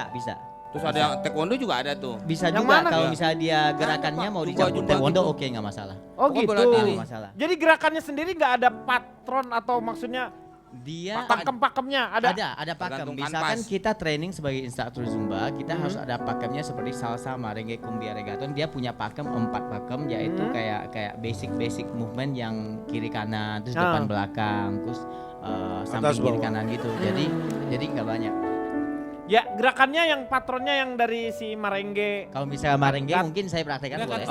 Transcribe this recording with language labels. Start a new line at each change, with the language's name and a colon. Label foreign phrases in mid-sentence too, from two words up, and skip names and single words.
Indonesian: Terus ada yang taekwondo juga ada tuh. Bisa Yang juga mana? kalau Ya. misalnya dia gerakannya mau Zumba, dicampur Zumba taekwondo gitu. oke nggak masalah. Oh Oh, gitu. bela diri. Nggak masalah. Jadi gerakannya sendiri nggak ada patron atau maksudnya Dia pakem-pakemnya ada. ada pakem. Tergantung Misalkan kanvas. kita training sebagai instruktur Zumba, kita harus ada pakemnya seperti salsa, merengue, cumbia, reggaeton. Dia punya pakem 4 pakem yaitu kayak
English: basic movement
Indonesian: yang kiri kanan, terus depan belakang, terus samping kiri bawah. kanan gitu. Jadi nggak banyak. Ya gerakannya yang patronnya yang dari si merengue. Kalau misalnya merengue Gat- mungkin saya praktekkan boleh.